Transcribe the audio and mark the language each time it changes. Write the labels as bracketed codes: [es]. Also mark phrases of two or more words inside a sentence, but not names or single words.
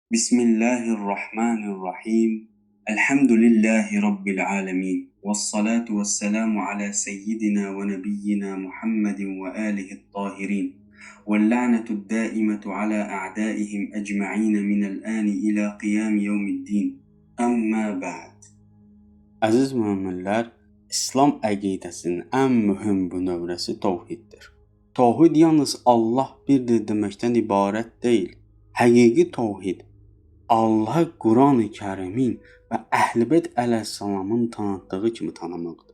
[ar] بسم الله الرحمن الرحيم. الحمد لله رب العالمين. والصلاة والسلام على سيدنا ونبينا محمد وآله الطاهرين. واللعنة الدائمة على أعدائهم أجمعين من الآن إلى قيام يوم الدين. أما بعد. [az] Əziz möminlər, İslam əqidəsinin ən mühüm bu növrəsi təvhiddir. Təvhid yalnız Allah birdir deməkdən ibarət deyil. Həqiqi təvhid Allahı Quran-ı Kərimin və Əhl-i əleyhissalamın tanıtdığı kimi tanımaqdır.